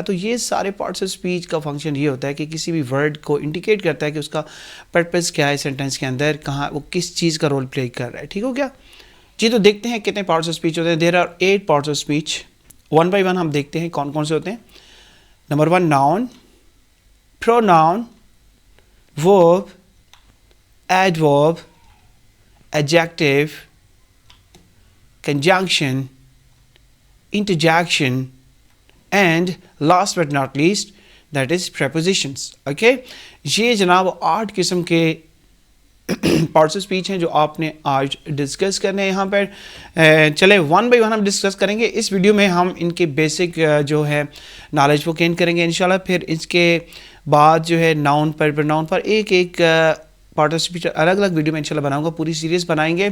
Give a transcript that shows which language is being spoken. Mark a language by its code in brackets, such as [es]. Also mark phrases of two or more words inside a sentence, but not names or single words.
[hi] तो ये सारे [en] parts of speech [hi] का फंक्शन ये होता है कि किसी भी वर्ड को इंडिकेट करता है कि उसका पर्पस क्या है सेंटेंस के अंदर, कहाँ वो किस चीज़ का रोल प्ले कर रहा है। ठीक हो गया जी। तो देखते हैं कितने [en] parts of speech [hi] होते हैं। [en] there are 8 parts of speech. one by one [hi] हम देखते हैं कौन कौन से होते हैं। [en] number 1, noun, pronoun, verb, adverb, adjective, conjunction, interjection, and last but not least that is prepositions. [hi] Okay, ये जनाब 8 किस्म के [en] parts of speech [hi] हैं जो आपने आज डिस्कस करने हैं यहाँ पर। चले [en] one by one [hi] हम डिस्कस करेंगे। इस वीडियो में हम इनके बेसिक जो है नॉलेज वो गेन करेंगे इंशाल्लाह। फिर इसके बाद जो है नाउन पर, प्रोनाउन पर एक एक [en] part of speech [hi] अलग अलग वीडियो में इंशाल्लाह बनाऊंगा, पूरी सीरीज़ बनाएंगे।